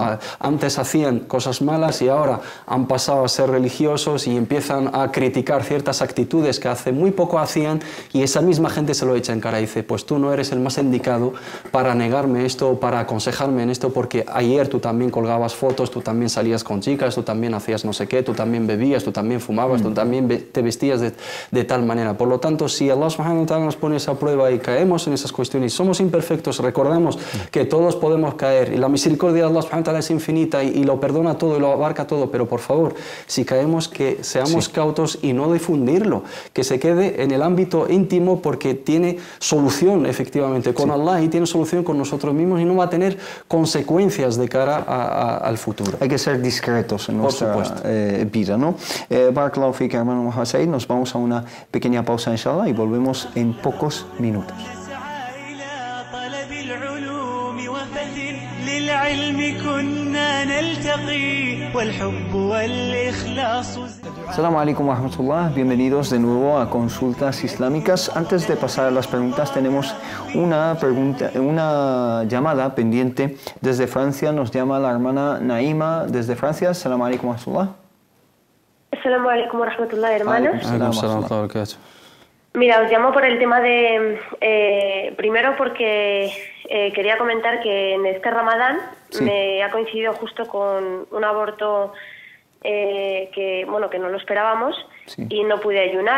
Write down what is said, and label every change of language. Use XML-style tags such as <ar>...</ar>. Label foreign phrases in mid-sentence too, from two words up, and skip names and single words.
<es>Antes hacían cosas malas y ahora han pasado a ser religiosos y empiezan a criticar ciertas actitudes que hace muy poco hacían, y esa misma gente se lo echa en cara y dice: pues tú no eres el más indicado para negarme esto, para aconsejarme en esto, porque ayer tú también colgabas fotos, tú también salías con chicas, tú también hacías no sé qué, tú también bebías, tú también fumabas, tú también te vestías de tal manera. Por lo tanto, si</es> <ar>الله سبحانه وتعالى</ar> <es>nos pone esa prueba y caemos en esas cuestiones y somos imperfectos, recordamos que todos podemos caer y la misericordia de</es> <ar>الله سبحانه وتعالى</ar> <es>es infinita y lo perdona todo y lo abarca todo, pero por favor, si caemos, que seamos cautos y no difundirlo, que se quede en el ámbito íntimo, porque tiene solución efectivamente con Allah y tiene solución con nosotros mismos y no va a tener consecuencias de cara al futuro. Hay que ser discretos en nuestra vida, ¿no?</es> <ar>بارك الله فيك,</ar> <es>hermano Muhammad Said. Nos vamos a una pequeña pausa, inshallah, y volvemos en pocos minutos.</es> <ar>السلام عليكم ورحمة الله,</ar> <es>bienvenidos de nuevo a Consultas Islámicas. Antes de pasar a las preguntas, tenemos una llamada pendiente desde Francia. Nos llama la hermana Naima desde Francia.</es> <ar>السلام عليكم ورحمة الله. السلام عليكم ورحمة الله,</ar> <es>hermanos. Mira, os llamo por el tema de... primero porque quería comentar que en este Ramadán me ha coincidido justo con un aborto que no lo esperábamos y no pude ayunar.</es>